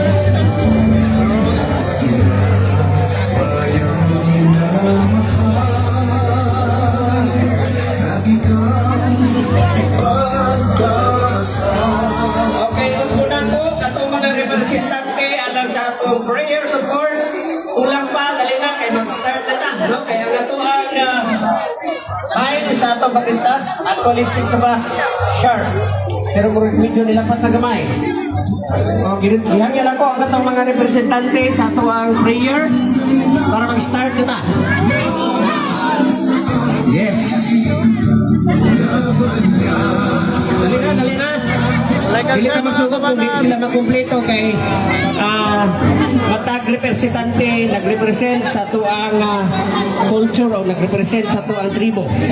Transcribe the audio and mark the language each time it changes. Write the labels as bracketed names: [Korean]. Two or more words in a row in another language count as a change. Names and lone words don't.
[Filipino] Bayang minamahal, lagi kang ipagdarasal. [Cebuano] Okay, usunan po, katong mga representante alam sa atong prayers, [English] of course. [Cebuano] Kulang pa, dali na, kay mag-start na ta, no? Kaya nga to ang time sa atong pag-istas. Actually, 6 ba? Sharp. Pero medyo nilapas na gamay. O, gihangyan ako ang atong mga representante sa ato ang prayer para mag-start na ta. Yes. Dali na, dali na. [English] Like and [Cebuano] Dili [English] share [Cebuano] ka magsugod mga kung di kabanan. sila makumpleto kay matag representante nagrepresent sa tuang culture o nagrepresent sa tuang tribo.